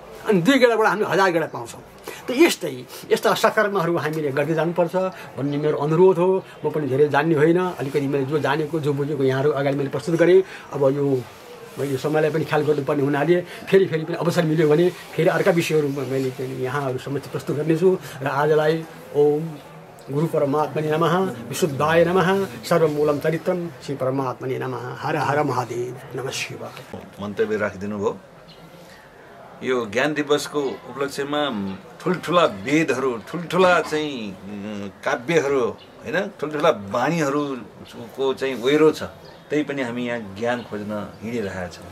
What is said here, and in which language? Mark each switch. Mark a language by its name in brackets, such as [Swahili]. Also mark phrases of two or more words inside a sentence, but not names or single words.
[Nepali] अनि 2 गेडाबाट हामी 1000 गेडा पाउँछौँ। त यस्ता सकर्महरू हामीले गर्दै जानुपर्छ भन्ने मेरो अनुरोध हो। म पनि धेरै जान्ने होइन, अलिकति मैले जो जानेको, जो बुझेको यहाँहरू अगाडि मैले प्रस्तुत गरेँ। अब यो मैले समयलाई पनि ख्याल गर्नुपर्ने हुनाले फेरि पनि अवसर मिल्यो भने फेरि अर्का विषयहरू मैले यहाँहरू समक्ष प्रस्तुत गर्नेछु। र आजलाई [Sanskrit] ओम गुरु परमात्मने नमः, विशुद्धाय नमः, सर्वमूलम चरित्रम श्री परमात्मने नमः। हर हर महादेव, नमः शिवाय। [Nepali] मन्तव्य राखिदिनु भयो। यो ज्ञान दिवसको उपलक्ष्यमा ठुल्ठुला वेदहरू, ठुल्ठुला चाहिँ काव्यहरू होइन, ठुल्ठुला बाणीहरूको चाहिँ ओहिरो छ, त्यही पनि हामी यहाँ ज्ञान खोज्न हिँडिरहेका छौँ।